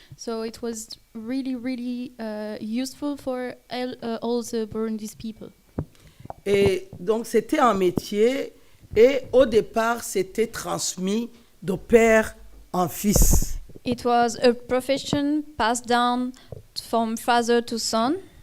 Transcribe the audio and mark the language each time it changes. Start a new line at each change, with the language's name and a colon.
English: So it was really useful for all the Burundi's people.
French: Et donc c'était un métier, et au départ c'était transmis de père en fils.
English: it was a profession passed down from father to son.